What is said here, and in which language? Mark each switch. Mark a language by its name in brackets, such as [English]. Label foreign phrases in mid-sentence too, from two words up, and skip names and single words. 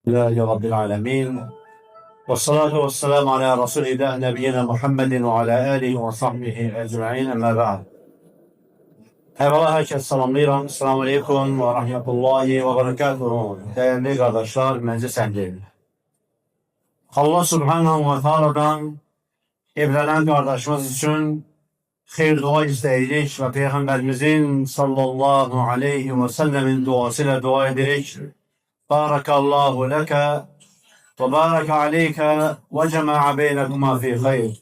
[Arabic] لله رب العالمين والصلاة والسلام على رسول الله نبينا محمد وعلى آله وصحبه أجمعين أما بعد. [Azerbaijani] Evvela herkes salamlayıram. [Arabic] السلام عليكم ورحمة الله وبركاته. [Azerbaijani] Değerli kardeşler, meclis ehli. Allah [Arabic] سبحانه وتعالى [Azerbaijani] evlenen kardeşimiz için hayır dua isteyirik ve Peygamberimizin [Arabic] صلى الله عليه وسلم [Azerbaijani] duasıyla dua ederek [Arabic] بارك الله لك وبارك عليك وجمع بينكما في خير.